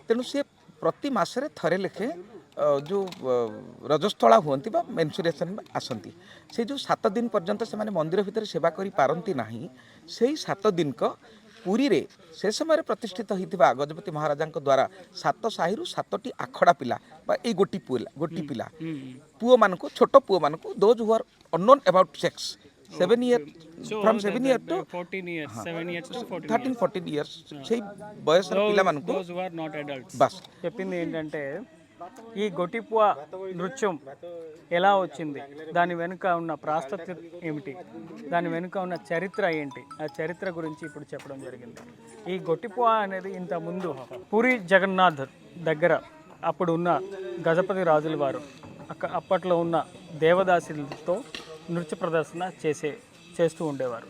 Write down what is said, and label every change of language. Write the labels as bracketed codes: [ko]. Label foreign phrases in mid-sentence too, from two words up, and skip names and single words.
[or] ତେଣୁ ସେ ପ୍ରତି ମାସରେ ଥରେ ଲେଖେ ଯେଉଁ ରଜସ୍ଥଳା ହୁଅନ୍ତି ବା ମେନ୍ସୁରେସନ୍ ଆସନ୍ତି, ସେ ଯେଉଁ 7 ଦିନ ପର୍ଯ୍ୟନ୍ତ ସେମାନେ ମନ୍ଦିର ଭିତରେ ସେବା କରିପାରନ୍ତି ନାହିଁ, ସେଇ 7 ଦିନକ ପୁରୀରେ ସେ ସମୟରେ ପ୍ରତିଷ୍ଠିତ ହୋଇଥିବା ଗଜପତି ମହାରାଜାଙ୍କ ଦ୍ୱାରା 7 ସାହିରୁ 7ଟି ଆଖଡ଼ା ପିଲା ବା ଏଇ ଗୋଟି ପିଲା ପୁଅମାନଙ୍କୁ, ଛୋଟ ପୁଅମାନଙ୍କୁ, [en] those who are unknown about sex, 7 years from 7 years to 14 years, 7 years to 14 [or] 13-14 years ସେଇ ବୟସର ପିଲାମାନଙ୍କୁ [en] those who are not adults. [or] ବାସ୍ [te] చెప్పింది ఏంటంటే ఈ గొటిపువ నృత్యం ఎలా వచ్చింది, దాని వెనుక ఉన్న ప్రాశస్త్యం ఏమిటి, దాని వెనుక ఉన్న చరిత్ర ఏంటి, ఆ చరిత్ర గురించి ఇప్పుడు చెప్పడం జరిగింది. ఈ గొటిపువ అనేది ఇంత ముందు పూరి జగన్నాథ్ దగ్గర అప్పుడు ఉన్న గజపతి రాజుల వారు అప్పట్లో ఉన్న దేవదాసులతో నృత్య ప్రదర్శన చేస్తూ ఉండేవారు.